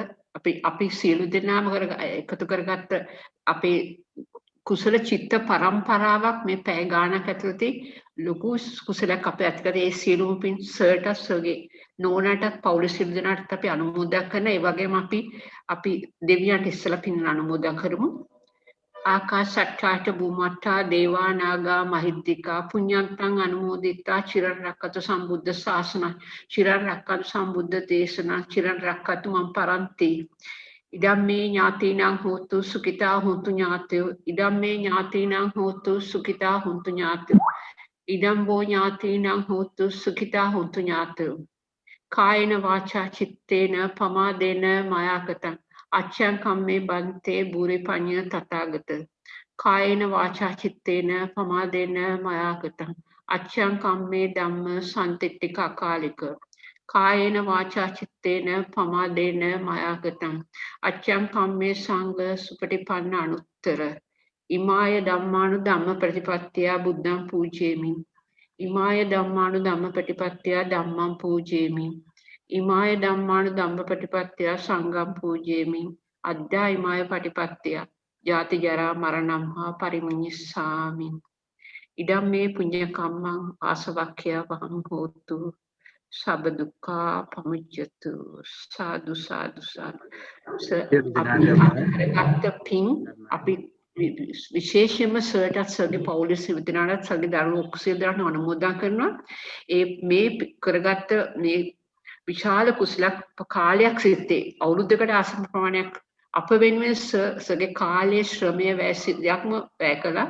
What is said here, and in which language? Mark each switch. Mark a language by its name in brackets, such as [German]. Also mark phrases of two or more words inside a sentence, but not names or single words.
[Sinhala] අපි සියලු දෙනාම එකතු කරගත්ත අපේ කුසල චිත්ත පරම්පරාවක් මේ පැය ගානක් ඇතුළතදී ලොකු කුසලයක් අපේ ඇතිකරේ. ඒ සියලුම පින් සර්ටත් සර්ගේ නෝනාටත් පවුල සියලු දෙනාටත් අපි අනුමෝදන් කරන. ඒ වගේම අපි දෙවියන්ට ඉස්සලා පින් අනුමෝදන් කරමු. [Pali] ආකාශට්ටාට බුමට්ටා දේවා නාග මහිද්దికා පුඤ්ඤන්තං අනුමෝදිතා චිරන් රැක්කතු සම්බුද්ධ ශාසන චිරන් රැක්කතු සම්බුද්ධ දේශනා චිරන් රැක්කතු මම් පරන්ති. ඉදම්මේ ඥාතීනං හෝතු සුඛිතා හොන්තු ඥාතයෝ. ඉදම්මේ ඥාතීනං හෝතු සුඛිතා හොන්තු ඥාතයෝ. ඉදම්බෝ ඥාතීනං හෝතු සුඛිතා හොන්තු ඥාතයෝ. කායේන වාචා චිත්තේන පමාදේන මයාකතං අච්ඡං කම්මේ බන්තේ බුරේ පඤ්ඤ තථාගත. කායේන වාචා චිත්තේන පමාදේන මයාකතං අච්ඡං කම්මේ ධම්ම සම්තිට්ඨික අකාලික. කායේන වාචා චිත්තේන පමාදේන මයාකතං අච්ඡං කම්මේ සංඝ සුපටිපන්න අනුත්තර. ඉමාය ධම්මානු ධම්ම ප්‍රතිපත්තිය බුද්ධං පූජේමි. ඉමාය ධම්මානු ධම්මපටිපත්තිය ධම්මං පූජේමි. ඉමාය ධම්මානු ධම්මපටිපත්තිය සංඝං පූජේමි. අද්දා ඉමාය පටිපත්තිය ජාති ජරා මරණං හා පරිමුඤ්ඤස්සාමි. ඉදම් මේ පුඤ්ඤ කම්මං ආසවක්ඛ්‍ය වහං හෝතු සබ්බ දුක්ඛා පමුච්ඡතු. සාදු සාදු සාදු. [Sinhala] අපි විශේෂයෙන්ම සර්ටත් සර්ගේ පවුලේ සියලු දෙනාට සර්ගේ දරුවෝ සියලු දෙනාට අනුමෝදන් කරනවා. මේ කරගත්ත මේ විශාල කුසලක් කාලයක් සිටේ අවුරුද්දකට ආසන්න ප්‍රමාණයක් අප වෙනුවෙන් සර්ගේ කාලයේ ශ්‍රමය වැයක්ම වැය කළා.